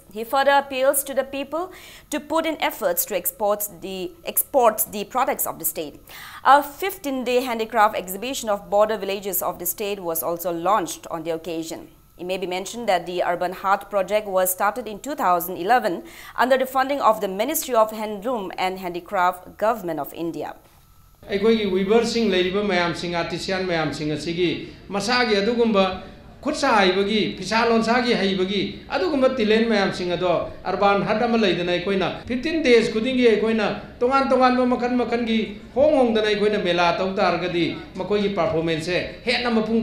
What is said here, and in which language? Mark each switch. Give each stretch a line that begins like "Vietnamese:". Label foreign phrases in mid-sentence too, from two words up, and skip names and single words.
English: He further appeals to the people to put in efforts to export the products of the state. A 15-day handicraft exhibition of border villages of the state was also launched on the occasion. It may be mentioned that the Urban Hut project was started in 2011 under the funding of the Ministry of Handloom and Handicraft, Government of India.
Manipuri: ꯑꯩꯈꯣꯏꯒꯤ ꯋꯤꯕꯔꯁꯤꯡ ꯂꯩꯔꯤꯕ ꯃꯌꯥꯝꯁꯤꯡ ꯑꯥꯔꯇꯤꯁꯤꯌꯥꯟ ꯃꯌꯥꯝꯁꯤꯡ ꯑꯁꯤꯒꯤ ꯃꯁꯥꯒꯤ ꯑꯗꯨꯒꯨꯝꯕ ꯈꯨꯠꯁꯥ ꯍꯩꯕꯒꯤ ꯐꯤꯁꯥ ꯂꯣꯟꯁꯥꯒꯤ ꯍꯩꯕꯒꯤ ꯑꯗꯨꯒꯨꯝꯕ ꯇꯦꯂꯦꯟ ꯃꯌꯥꯝꯁꯤꯡ ꯑꯗꯣ ꯑꯔꯕꯥꯟ ꯍꯠ ꯑꯃ ꯂꯩꯗꯅ ꯑꯩꯈꯣꯏꯅ 15 days ꯈꯨꯗꯤꯡꯒꯤ ꯑꯩꯈꯣꯏꯅ ꯇꯣꯉꯥꯟ ꯇꯣꯉꯥꯟꯕ ꯃꯈꯜ ꯃꯈꯜꯒꯤ ꯍꯣꯡꯗꯅ ꯑꯩꯈꯣꯏꯅ ꯃꯦꯂꯥ ꯇꯧ ꯇꯥꯔꯒꯗꯤ ꯃꯈꯣꯏꯒꯤ ꯄꯔꯐꯣꯔꯃꯦꯟꯁꯁꯦ ꯍꯦꯟꯅ ꯃꯄꯨꯡ